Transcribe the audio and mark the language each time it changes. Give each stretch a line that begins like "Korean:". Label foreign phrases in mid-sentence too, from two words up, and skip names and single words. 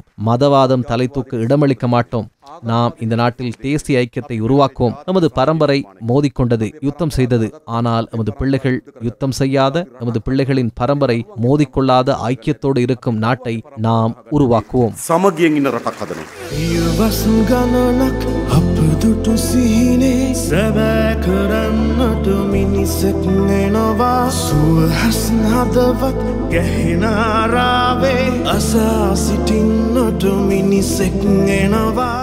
Tamil: மதவாதம் தலை தூக்க இடமளிக்க மாட்டோம். நாம் இந்த நாட்டில் தேசிய ஐக்கியத்தை உருவாக்குவோம். நமது பரம்பரை மோதிக்கொண்டது, யுத்தம் செய்தது. ஆனால் நமது பிள்ளைகள் யுத்தம் செய்யாத, நமது பிள்ளைகளின் பரம்பரை மோதிக்கொள்ளாத ஐக்கியத்தோடு இருக்கும் நாட்டை நாம் உருவாக்குவோம்.
Sinhala: දුටු සිහිනේ සැබෑ කරන්නට මිනිසෙක් එනවා සුවහසන හදවත් ගැහෙන ආරාවේ අසා සිටින්නට මිනිසෙක් එනවා